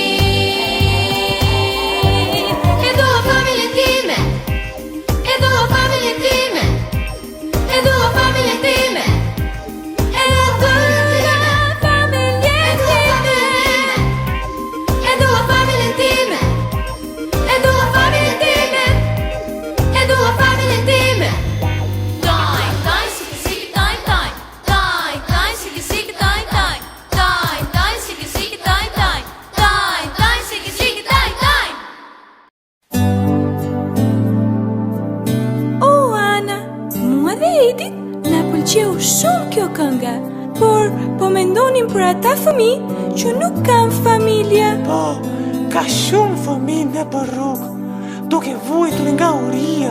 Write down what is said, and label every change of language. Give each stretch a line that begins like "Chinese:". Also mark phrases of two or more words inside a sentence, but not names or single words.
Albanian: E dua familjen time, e dua familjen time, e dua familjen time, e dua familjen time, e dua familjen time, e dua familjen time, e dua familjen time. Daj, daj, siki, siki, daj, daj. Daj, daj, siki, siki, daj, daj. Daj, daj, siki, siki, daj, daj. Daj, daj, siki, siki, daj, daj. Oh, Ana, mua dhe Edit na pëlqeu shumë kjo kënga, por po mendonim për ata fëmijë që nuk kanë familje. Po, ka shumë fëmijë në për rrugë, duke vuajtur nga uria.